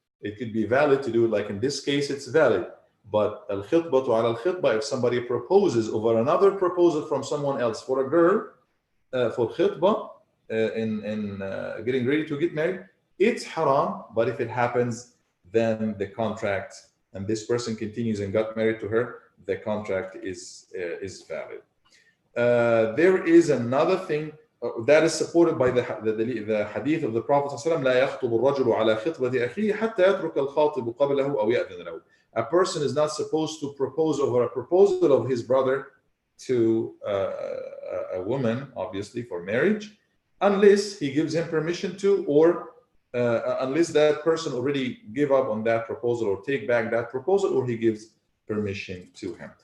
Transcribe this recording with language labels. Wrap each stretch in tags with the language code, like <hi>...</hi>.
<en>It could be valid to do it, like in this case, it's valid. But al-khitbatu ala al-khitbah, if somebody proposes over another proposal from someone else for a girl, for khitbah, in getting ready to get married, it's haram. But if it happens, then the contract, and this person continues and got married to her, the contract is valid. There is another thing that is supported by the hadith of the Prophet ﷺ,</en> <ar>لا يخطب الرجل على خطبة أخيه حتى يترك الخاطب قبله أو يأذن له.</ar> <en>A person is not supposed to propose over a proposal of his brother to a woman, obviously for marriage, unless he gives him permission to, or unless that person already give up on that proposal or take back that proposal, or he gives permission to him.</en>